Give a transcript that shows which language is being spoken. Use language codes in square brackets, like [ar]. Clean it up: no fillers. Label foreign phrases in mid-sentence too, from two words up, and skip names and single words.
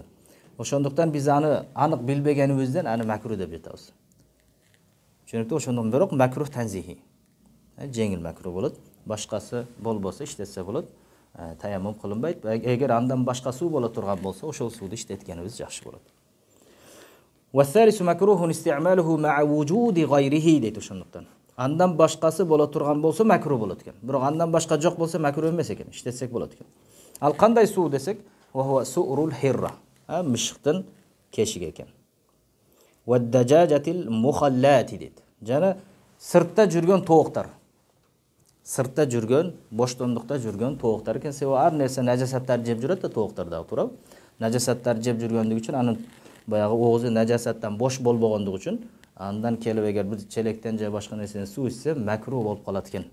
[ky] Ошондуктан биз аны анык билбегенибизден аны макруh деп жатабыз. Түшүнүктүү? Ошондон бирок [ar] مكروه تنزيهي. [ky] Жеңил макруh болот. Башкасы болбосо иштетсе болот. Таяммум кылынбайт. Эгер андан башка суу боло турган болсо, ошол сууду иштеткенибиз жакшы болот. [ar] والثالث مكروه استعماله مع وجود غيره [ky] дейди ошондуктан. Андан башкасы боло турган болсо макруh болот экен. Бирок андан башка жок болсо макруh эмес экен, иштетсек болот экен. Ал кандай суу десек, [ar] وهو سؤر الحرة. [ky] Мышыктын кешиги экен. [ar] والدجاجة المخلات дейт. [ky] Жана сыртта жүргөн тооктар. Сыртта жүргөн, боштондукта жүргөн тооктар экен. Себеби ар нерсе нажасаттар жеп жүрөт да тооктар дагы, туурабы? Нажасаттар жеп жүргөндүгү үчүн анын баягы оозу нажасаттан бош болбогондугу үчүн андан келип эгер бир челектен же башка нерседен суу ичсе макруh болуп калат экен.